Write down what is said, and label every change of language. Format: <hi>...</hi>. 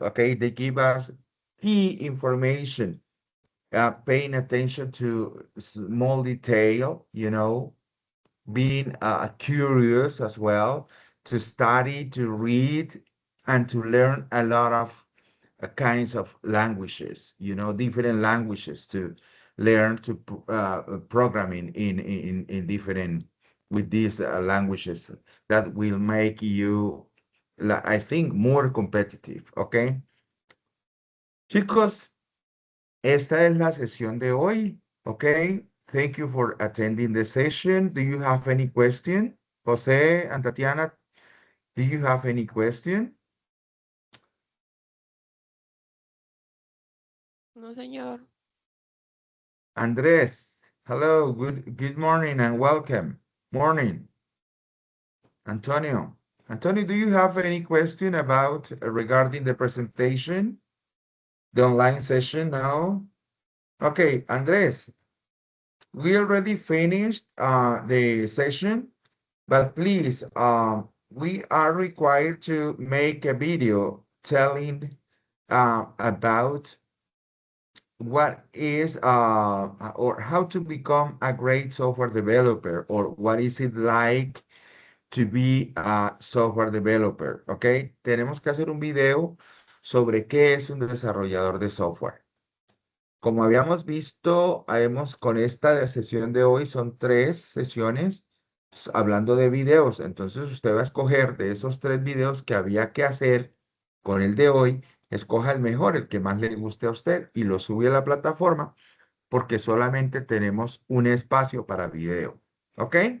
<en>Okay, they give us key information, paying attention to small detail, being curious as well, to study, to read, and to learn a lot of kinds of languages, different languages learn to programming in different with these languages that will make you, I think, more competitive.</en> <es>Okay, chicos, esta es la sesión de hoy.</es> <en>Okay, thank you for attending the session. Do you have any question? Jose and Tatiana, do you have any question?</en> <es>No, señor.</es> <en>Andres, hello, good morning and welcome. Morning. Antonio. Antonio, do you have any question about regarding the presentation? The online session now? Okay, Andres, we already finished the session, but please, we are required to make a video telling about what is or how to become a great software developer, or what is it like to be a software developer, ¿ok?</en> <es>Tenemos que hacer un video sobre qué es un desarrollador de software. Como habíamos visto, con esta sesión de hoy son 3 sesiones hablando de videos. Entonces usted va a escoger de esos 3 videos que había que hacer con el de hoy, escoja el mejor, el que más le guste a usted y lo sube a la plataforma porque solamente tenemos un espacio para video. ¿Ok?</es>